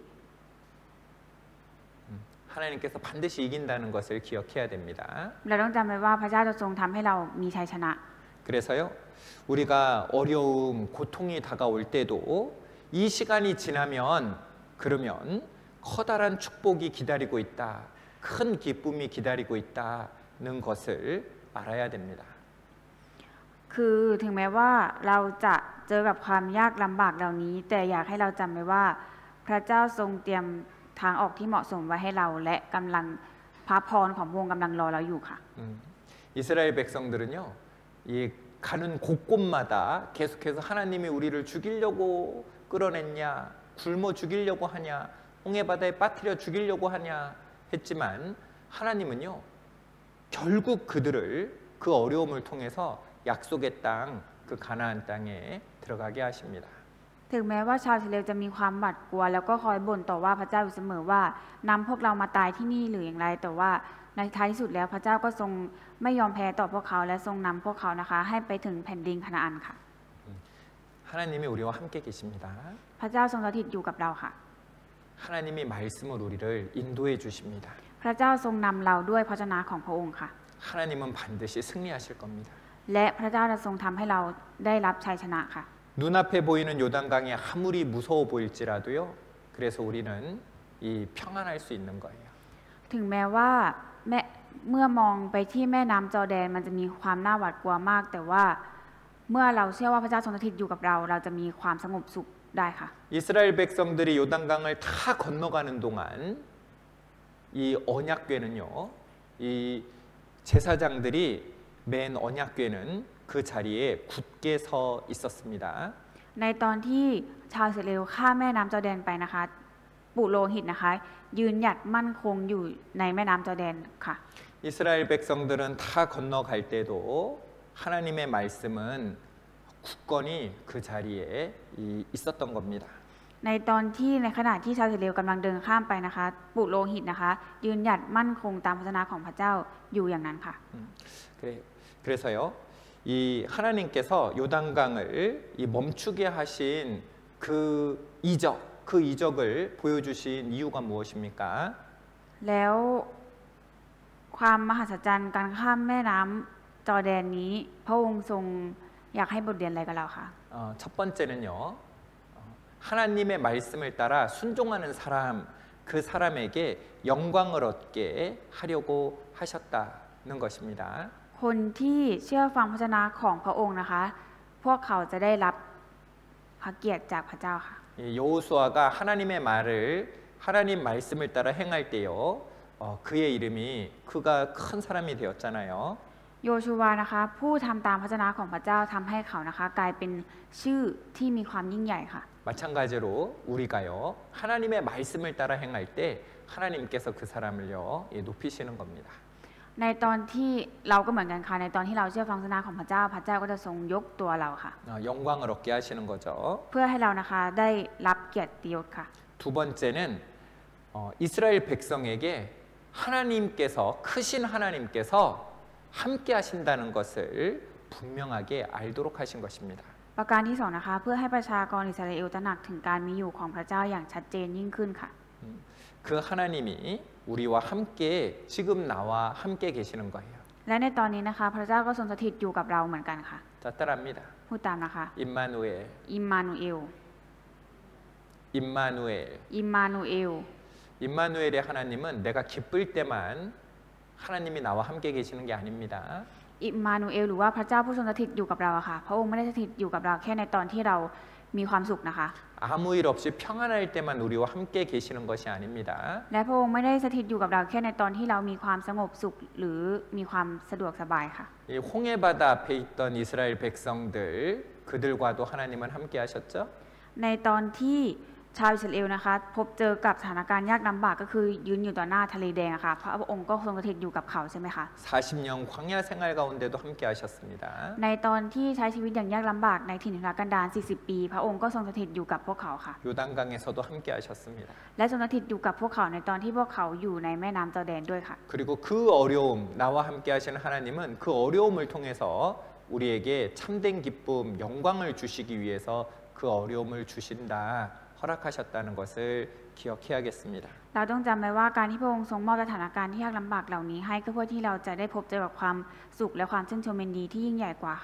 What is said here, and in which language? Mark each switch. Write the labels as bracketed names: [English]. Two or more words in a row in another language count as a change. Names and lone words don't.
[Korean] 하나님께서 반드시 이긴다는 것을 기억해야 됩니다. [Thai] เราต้องจำไว้ว่าพระเจ้าจะทรงทำให้เรามีชัยชนะ [Korean] 그래서요, 우리가 어려움, 고통이 다가올 때도 이 시간이 지나면 그러면 커다란 축복이 기다리고 있다, 큰 기쁨이 기다리고 있다는 것을 알아야 됩니다. [Thai] คือถึงแม้ว่าเราจะเจอกับความยากลำบากเหล่านี้แต่อยากให้เราจำไว้ว่าพระเจ้าทรงเตรียมทางออกที่เหมาะสมไว้ให้เราและกำลังพระพรของพระองค์กำลังรอเราอยู่ค่ะ [Korean] 이스라엘 백성들은요, 이 가는 곳곳마다 계속해서 하나님이 우리를 죽이려고 끌어냈냐, 굶어 죽이려고 하냐, 홍해바다에 빠뜨려 죽이려고 하냐 했지만 하나님은요, 결국 그들을 그 어려움을 통해서 약속의 땅, 그 가나안 땅에 들어가게 하십니다. [Thai] ถึงแม้ว่าชาวอิสราเอลจะมีความหวาดกลัวแล้วก็คอยบ่นต่อว่าพระเจ้าอยู่เสมอว่านำพวกเรามาตายที่นี่หรืออย่างไรแต่ว่าในท้ายที่สุดแล้วพระเจ้าก็ทรงไม่ยอมแพ้ต่อพวกเขาและทรงนำพวกเขานะคะให้ไปถึงแผ่นดินคานาอันค่ะ [Korean] 하나님이 우리와 함께 계십니다. [Thai] พระเจ้าทรงสถิตอยู่กับเราค่ะ [Korean] 하나님이 말씀을 우리를 인도해 주십니다. [Thai] พระเจ้าทรงนำเราด้วยพระชนะของพระองค์ค่ะ [Korean] 하나님은 반드시 승리하실 겁니다. [Thai] และพระเจ้าจะทรงทำให้เราได้รับชัยชนะค่ะ [Korean] 눈앞에 보이는 요단강이 아무리 무서워 보일지라도요. 그래서 우리는 이 평안할 수 있는 거예요. [Thai] ถึงแม้ว่าเมื่อมองไปที่แม่น้ำจอร์แดนมันจะมีความน่าหวาดกลัวมาก แต่ว่าเมื่อเราเชื่อว่าพระเจ้าทรงสถิตอยู่กับเราเราจะมีความสงบสุขได้ค่ะ [Korean] 이스라엘 백성들이 요단강을 다 건너가는 동안 이 언약궤는요. 이 제사장들이 맨 언약궤는 그 자리에 굳게 서 있었습니다. [Thai] ในตอนที่ชาวอิสราเอลข้ามแม่น้ำจอร์แดนไปนะคะปุโรหิตนะคะยืนหยัดมั่นคงอยู่ในแม่น้ำจอร์แดนค่ะ [Korean] 이스라엘 백성들은 다 건너갈 때도 하나님의 말씀은 굳건히 그 자리에 있었던 겁니다. [Thai] ในตอนที่ในขณะที่ชาวอิสราเอลกำลังเดินข้ามไปนะคะปุโรหิตนะคะยืนหยัดมั่นคงตามพระวจนะของพระเจ้าอยู่อย่างนั้นค่ะ [Korean] 그래서요, 이 하나님께서 요단강을 이 멈추게 하신 그 이적을 보여주신 이유가 무엇입니까? [Thai] แล้วความมหัศจรรย์การข้ามแม่น้ำจอร์แดนนี้พระองค์ทรงอยากให้บทเรียนอะไรกับเราคะ [Korean] 첫 번째는요, 하나님의 말씀을 따라 순종하는 사람, 그 사람에게 영광을 얻게 하려고 하셨다는 것입니다. [Thai] คนที่เชื่อฟังพระวจนะของพระองค์นะคะพวกเขาจะได้รับพระเกียรติจากพระเจ้าค่ะ [Korean] 여호수아가 하나님 말씀을 따라 행할 때요, 그의 이름이 그가 큰 사람이 되었잖아요. [Thai] โยชูวานะคะผู้ทำตามพระวจนะของพระเจ้าทำให้เขานะคะกลายเป็นชื่อที่มีความยิ่งใหญ่ค่ะ [Korean] 마찬가지로 우리가요, 하나님의 말씀을 따라 행할 때 하나님께서 그 사람을요 높이시는 겁니다. [Thai] ในตอนที่เราก็เหมือนกันค่ะในตอนที่เราเชื่อฟังพระวจนะของพระเจ้าพระเจ้าก็จะทรงยกตัวเราค่ะ [Korean] 영광을 얻게 하시는 거죠. [Thai] เพื่อให้เรานะคะได้รับเกียรติยศค่ะ [Korean] 두 번째는 이스라엘 백성에게 크신 하나님께서 함께 하신다는 것을 분명하게 알도록 하신 것입니다. [Thai] ประการที่สองนะคะเพื่อให้ประชากรอิสราเอลตระหนักถึงการมีอยู่ของพระเจ้าอย่างชัดเจนยิ่งขึ้นค่ะ [Korean] 그 하나님이 우리와 함께 지금 나와 함께 계시는 거예요. [Thai] และในตอนนี้นะคะพระเจ้าก็ทรงสถิตอยู่กับเราเหมือนกันค่ะ [Korean] 자, 따라합니다. [Thai] พูดตามนะคะ [Korean] 임마누엘, [Thai] อิมมานูเอล [Korean] 임마누엘. [Thai] อิมมานูเอล [Korean] 임마누엘의 하나님은 내가 기쁠 때만 하나님이 나와 함께 계시는 게 아닙니다. [Thai] อิมมานูเอลหรือว่าพระเจ้าผู้ทรงสถิตอยู่กับเราอะค่ะพระองค์ไม่ได้สถิตอยู่กับเราแค่ในตอนที่เรามีความสุขนะคะ [Korean] 아무 일 없이 평안할 때만 우리와 함께 계시는 것이 아닙니다. [Thai] และพระองค์ไม่ได้สถิตอยู่กับเราแค่ในตอนที่เรามีความสงบสุขหรือมีความสะดวกสบายค่ะ [Korean] 이 홍해바다 앞에 있던 이스라엘 백성들 그들과도 하나님은 함께 하셨죠? [Thai] ในตอนที่ชาวอิสราเอลนะคะพบเจอกับสถานการณ์ยากลำบากก็คือยืนอยู่ต่อหน้าทะเลแดงอะค่ะพระองค์ก็ทรงสถิตอยู่กับเขาใช่ไหมคะ [Korean] 40년 광야 생활 가운데도 함께 하셨습니다. [Thai] ในตอนที่ใช้ชีวิตอย่างยากลำบากในถิ่นทุรกันดาร40 ปีพระองค์ก็ทรงสถิตอยู่กับพวกเขาค่ะ [Korean] 요단강에서도 함께 하셨습니다. [Thai] และทรงสถิตอยู่กับพวกเขาในตอนที่พวกเขาอยู่ในแม่น้ำจอร์แดนด้วยค่ะ [Korean] 그리고 그 어려움, 나와 함께 하시는 하나님은 그 어려움을 통해서 우리에게 참된 기쁨, 영광을 주시기 위해서 그 어려움을 주신다, 허락하셨다는 것을 기억해야겠습니다. [Thai] เราต้องจำไว้ว่าการที่พระองค์ทรงมอบสถานการณ์ที่ยากลำบากเหล่านี้ให้ก็เพื่อที่เราจะได้พบเจอกับความสุขและความชื่นชมยินดีที่ยิ่งใหญ่กว่าค่ะ